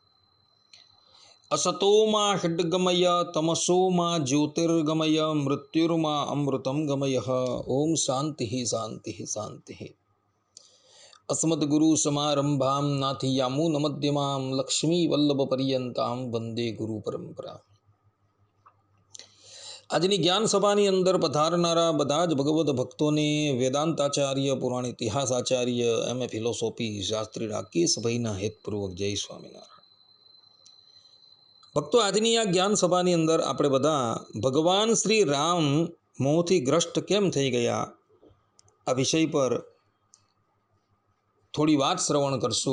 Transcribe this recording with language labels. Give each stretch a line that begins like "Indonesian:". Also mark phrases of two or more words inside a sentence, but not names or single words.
Sanskrit: असतो मा षड्गमय तमसो मा ज्योतिर्गमय मृत्युर्मा अमृतं गमयः। ओम शान्तिः शान्तिः शान्तिः। अस्मद्गुरुसमारम्भां नाथियामुनमध्यमां लक्ष्मीवल्लभपर्यन्तां वन्दे गुरुपरम्परा।
Gujarati: આજની જ્ઞાન સભાની અંદર પધારનારા બધા જ ભગવદ ભક્તોને વેદાંતાચાર્ય પુરાણ ઇતિહાસ આચાર્ય
English: MA philosophy
Gujarati: શાસ્ત્રી રાકેશભાઈના હેતપૂર્વક જય સ્વામિનારાયણ. ભક્તો, આજની આ જ્ઞાન સભાની અંદર આપણે બધા ભગવાન શ્રી રામ મોહથી ગ્રસ્ત કેમ થઈ ગયા આ વિષય પર થોડી વાત શ્રવણ કરશું.